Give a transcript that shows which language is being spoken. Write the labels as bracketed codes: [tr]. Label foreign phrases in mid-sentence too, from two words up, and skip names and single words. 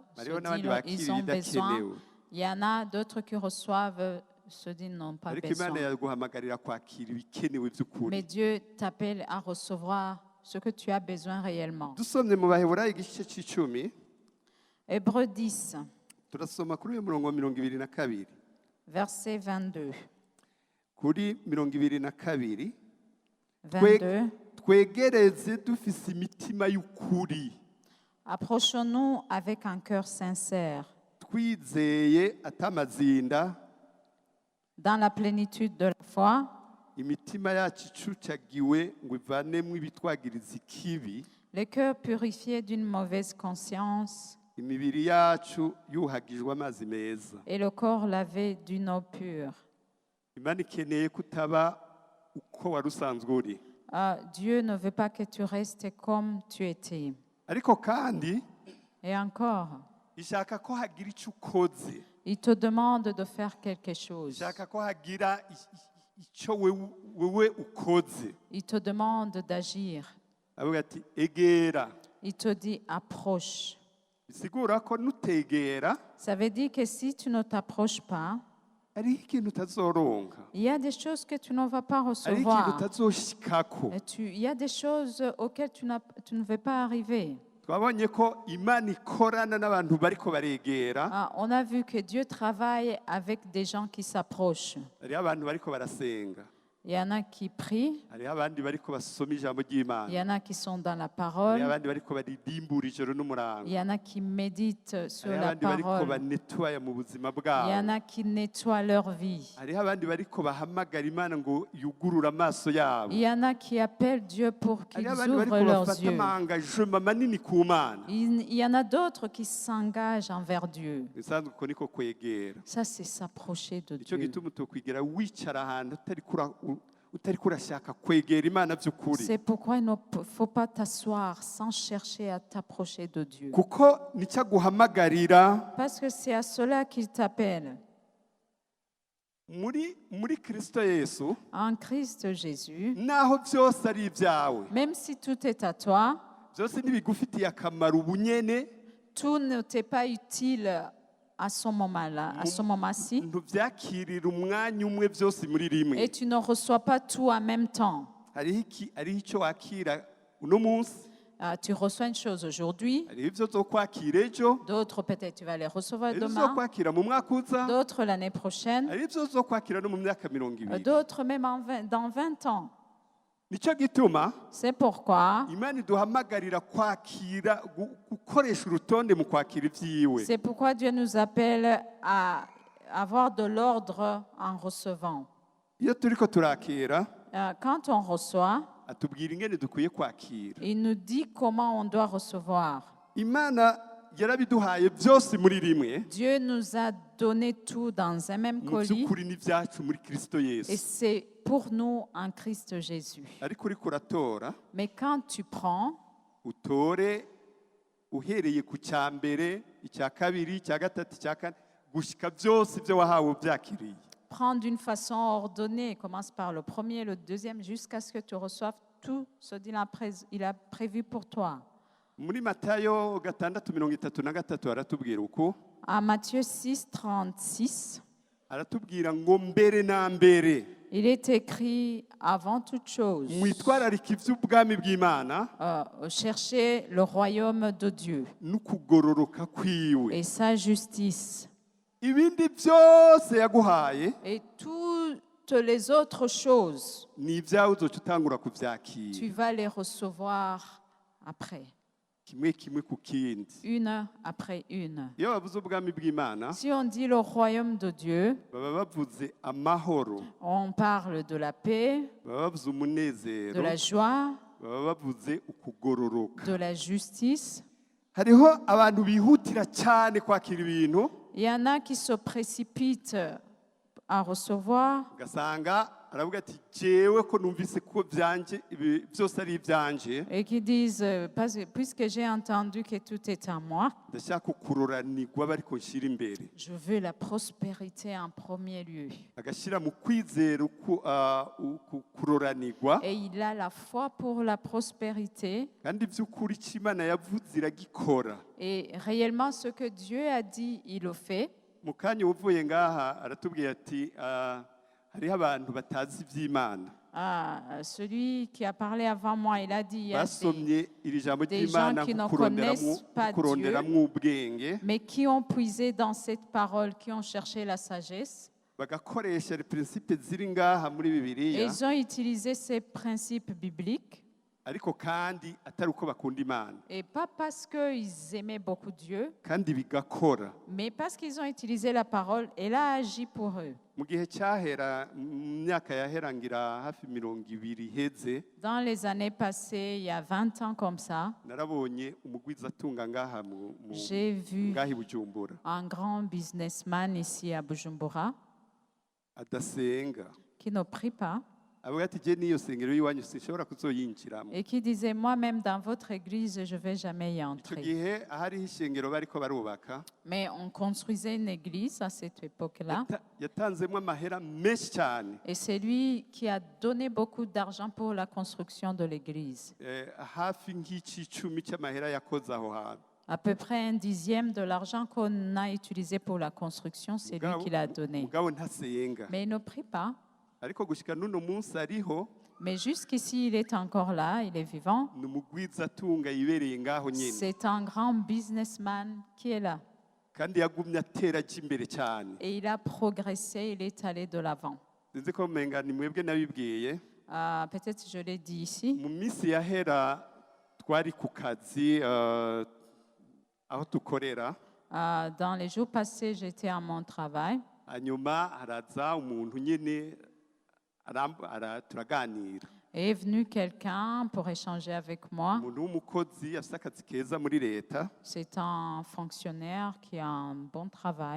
[rn] hariho [fr] ce [rn] n'abandi [fr] dont ils [rn] bakira [fr] ont besoin. [rn] ibidakenewe. [fr] Il y en a d'autres qui reçoivent ce dont ils n'ont pas [rn] Ariko [fr] besoin. [rn] Imana yaguhamagarira kwakira ibikenewe vy'ukuri. [fr] Mais Dieu t'appelle à recevoir ce que tu as besoin réellement. [rn] Dusomye mu Baheburayo igice c'icumi, [fr] Hébreux 10, [rn] turasoma kuri uyu murongo wa 22. [fr] verset 22. [rn] Kuri 22. [fr] 22. [rn] Twegereze dufise imitima y'ukuri, [fr] Approchons-nous avec un cœur sincère, [rn] twizeye atamazinda, [fr] dans la plénitude de la foi, [rn] imitima yacu icucagiwe ngo ivanemwo ibitwagiriza ikibi, [fr] le cœur purifié d'une mauvaise conscience [rn] imibiri yacu yuhagijwe amazi meza. [fr] et le corps lavé d'une eau pure. [rn] Imana ikeneye kutaba uko wari usanzwe uri, [fr] Dieu ne veut pas que tu restes comme tu étais. [rn] ariko kandi [fr] Et encore, [rn] ishaka ko hagira icyo ukoze, [fr] il te demande de faire quelque chose. [rn] ishaka ko hagira icyo wewe ukoze. [fr] Il te demande d'agir. [rn] Avuga ati egera. [fr] Il te dit approche. [rn] Bisigura ko nutegera [fr] Ça veut dire que si tu ne t'approches pas, [rn] hariho ikintu utazoronka, [fr] il y a des choses que tu ne vas pas [rn] hariho ikintu [fr] recevoir. [rn] utazoshikako. [fr] Il y a des choses auxquelles tu ne veux pas arriver. [rn] Twabonye ko Imana ikorana n'abantu bariko baregera, [fr] On a vu que Dieu travaille avec des gens qui s'approchent. [rn] hariho abantu bariko barasenga, [fr] Il y en a qui prient, [rn] hariho abandi bariko basoma ijambo [fr] il y [rn] ry'Imana, [fr] en a qui sont dans la [rn] hariho [fr] parole, [rn] abandi bariko baridimbura ijoro [fr] il [rn] n'umurango, [fr] y en a qui méditent sur [rn] hariho [fr] la [rn] abandi bariko [fr] parole, [rn] banetwaya mu buzima [fr] il y en [rn] bwabo, [fr] a qui nettoient leur vie, [rn] hariho abandi bariko bahamagara Imana ngo yugurure amaso yabo, [fr] il y en a qui appellent Dieu pour qu'ils [rn] hariho abandi [fr] ouvrent [rn] bariko [fr] leurs [rn] bafata [fr] yeux. [rn] amangajema manini ku Mana. [fr] Il y en a d'autres qui s'engagent envers Dieu. [rn] Bisanzwe uko niko kwegera. [fr] Ça, c'est s'approcher de [rn] Nicyo [fr] Dieu. [rn] gituma utokwigera wicara ahantu utariko urashaka kwegera Imana by'ukuri, [fr] C'est pourquoi il ne faut pas t'asseoir sans chercher à t'approcher de Dieu. [rn] kuko nicyo aguhamagarira. [fr] Parce que c'est à cela qu'il t'appelle. [rn] muri Kristo Yesu, [fr] En Christ Jésus, [rn] naho byose ari ibyawe, [fr] même si tout est à toi, [rn] byose ntibigufitiye akamaro ubunyene, [fr] tout ne t'est pas utile à ce moment-là, à ce moment-ci, [rn] ntubyakirira umwanya umwe byose muri rimwe. [fr] et tu ne reçois pas tout en même temps. [rn] hariho icyo wakira uno munsi, [fr] Tu reçois une chose aujourd'hui, [rn] hariho ibyo uzokwakira ejo, [fr] d'autres peut-être tu vas les recevoir [rn] hariho ibyo [fr] demain, [rn] uzokwakira mu mwaka uza, [fr] d'autres l'année prochaine, [rn] hariho ibyo uzokwakira no mu myaka 20. [fr] d'autres même dans 20 ans. [rn] Nicyo gituma [fr] C'est pourquoi, [rn] Imana iduhamagarira kwakira, gukoresha urutonde mu kwakira ibyiwe. [fr] c'est pourquoi Dieu nous appelle à avoir de l'ordre en recevant. [rn] Iyo turiko turakira, [fr] Quand on reçoit, [rn] atubwira ingene dukwiye kwakira. [fr] il nous dit comment on doit recevoir. [rn] Imana yarabiduhaye byose muri rimwe, [fr] Dieu nous a donné tout dans un même [rn] mu [fr] colis [rn] by'ukuri n'ibyacu muri Kristo [fr] et [rn] Yesu. [fr] c'est pour nous en Christ Jésus. [rn] Ariko uriko uratora, [fr] Mais quand tu prends, [rn] utore uhereye ku cya mbere, icya kabiri, icya gatatu, icya kane, gushika byose ibyo wahawe ubyakiriye. [fr] prends d'une façon ordonnée, commence par le premier, le deuxième, jusqu'à ce que tu reçoives tout ce qu'il a prévu pour toi. [rn] Muri Matayo 6:33 aratubwira uko, [fr] À Matthieu 6, 36, [rn] aratubwira ngo mbere na mbere [fr] il est écrit avant toute chose, [rn] mwitwararika iby'ubwami bw'Imana [fr] cherchez le royaume de Dieu [rn] n'ukugororoka kwiwe. [fr] et sa justice. [rn] Ibindi byose yaguhaye [fr] Et toutes les autres choses, [rn] ni ibyawe uzoca utangura [fr] tu [rn] kubyakira. [fr] vas les recevoir après. [rn] kimwe kimwe ku kindi [fr] une après une. [rn] iyo bavuze ubwami bw'Imana [fr] Si on dit le royaume de Dieu, [rn] baba bavuze amahoro, [fr] on parle de la paix, [rn] baba bavuze [fr] de [rn] umunezero, [fr] la joie, [rn] baba bavuze ukugororoka. [fr] de la justice. [rn] hariho abantu bihutira cyane kwakira ibintu [fr] Il y en a qui se précipitent à recevoir [rn] ugasanga aravuga ati jewe ko numvise ko byanje ibi byose ari ibyanje [fr] et qui disent, puisque j'ai entendu que tout est à moi, [rn] ndashaka kuroranirwa bariko nshira imbere [fr] je veux la prospérité en premier lieu. [rn] agashyira mu kwizera kuroranirwa [fr] Et il a la foi pour la prospérité. [rn] kandi by'ukuri icyo Imana yavuze iragikora. [fr] Et réellement, ce que Dieu a dit, il le fait. [rn] mu kanya uvuye ngaha aratubwiye ati hariho abantu batazi iby'Imana [fr] Celui qui a parlé avant moi, il a dit, il y a [rn] basomye iri jambo [fr] des [rn] ry'Imana [fr] gens qui ne connaissent pas [rn] kuronderamwo ubwenge [fr] mais qui ont puisé dans cette parole, qui ont cherché la sagesse. [rn] bagakoresha principe ziri ngaha muri [fr] Et [rn] Bibiliya [fr] ils ont utilisé ces principes bibliques. [rn] ariko kandi atari uko bakunda Imana [fr] Et pas parce qu'ils aimaient beaucoup Dieu, [rn] kandi bigakora. [fr] mais parce qu'ils ont utilisé la parole et l'a agi pour eux. [rn] mu gihe cyahera mu myaka yaherangira hafi 20 iheze [fr] Dans les années passées, il y a 20 ans comme ça, [rn] narabonye umugwizatunga ngaha [fr] j'ai vu [rn] ngaha i Bujumbura [fr] un grand businessman ici à Bujumbura [rn] adasenga [fr] qui ne prie pas [rn] avuga ati je niyo sengero y'iwanyu sinshobora kuzoyinjiramo. [fr] et qui disait, moi-même dans votre église, je ne vais jamais y [rn] icyo [fr] entrer. [rn] gihe ahariho ishengero bariko barubaka [fr] Mais on construisait une église à cette époque-là. [rn] yatanzemo amahera menshi cyane [fr] Et c'est lui qui a donné beaucoup d'argent pour la construction de l'église. [rn] hafi nk'icumi cy'amahera yakoze aho hantu. [fr] À peu près un dixième de l'argent qu'on a utilisé pour la construction, c'est lui qui l'a donné. [rn] mugabo ntasenga [fr] Mais il ne prie pas. [rn] ariko gushika n'uno munsi ariho [fr] Mais jusqu'ici, il est encore là, il est vivant. [rn] ni umugwizatunga yibereye ngaho nyine [fr] C'est un grand businessman qui est là. [rn] kandi yagumye atera aja imbere cyane. [fr] Et il a progressé, il est allé de l'avant. [rn] sinzi ko menga ni mwebwe nabibwiye [fr] Peut-être je l'ai dit ici. [rn] mu minsi yahera twari ku kazi aho tukorera [fr] Dans les jours passés, j'étais à mon travail. [rn] hanyuma haraza umuntu nyine turaganira [fr] Et est venu quelqu'un pour échanger avec moi. [rn] umuntu w'umukozi afite akazi keza muri leta [fr] C'est un fonctionnaire qui a un bon travail.